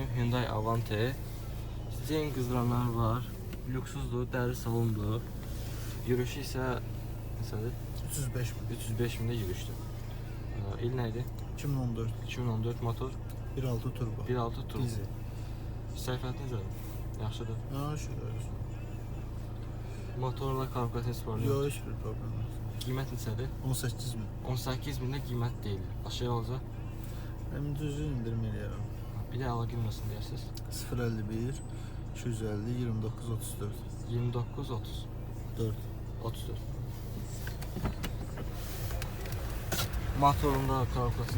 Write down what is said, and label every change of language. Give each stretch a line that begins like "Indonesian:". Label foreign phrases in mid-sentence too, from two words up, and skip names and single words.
Azerbaijani: Hyundai Avante. Yeni qızdıranlar var. Lüksüzdür, dəri salondur. Yürüyüşü isə neçədir? 305 mi? 305 mində yürüyüşdür. İl nə idi? 2014. 2014 motor, 1.6 turbo. 1.6 turbo. Dizel. Səhifət necədir? Yaxşıdır.
Turkish: Ha, şöyle.
Azerbaijani: Motorla karburatör var.
Turkish: Yok, hiçbir problem yok.
Azerbaijani: Qiymət neçədir? 18 mi? 18 mində qiymət deyil. Aşağı olacaq.
Turkish: Hem düzü indirim ediyorum.
Azerbaijani: Bir də əlaqə olmasın deyirsiniz. 051 250 29 34 29 30 4. 34. Motorunda karburatör.